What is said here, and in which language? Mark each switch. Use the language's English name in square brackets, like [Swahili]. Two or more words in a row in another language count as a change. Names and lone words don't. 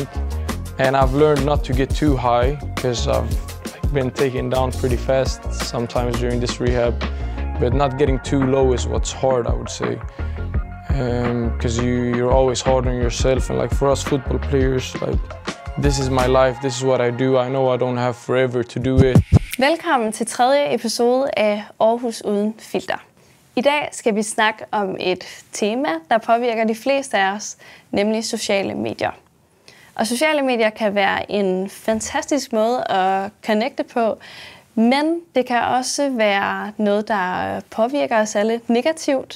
[English] And I've learned not to get too high, because I've been taken down pretty fast sometimes during this rehab. But not getting too low is what's hard, I would say. Because you're always hard on yourself, and like for us football players, like this is my life, this is what I do. I know I don't have forever to do it. [Danish] Velkommen til tredje episode af Aarhus Uden Filter. I dag skal vi snakke om et tema, der påvirker de fleste af os, nemlig sociale medier. Og sociale medier kan være en fantastisk måde at connecte på, men det kan også være noget, der påvirker os alle negativt.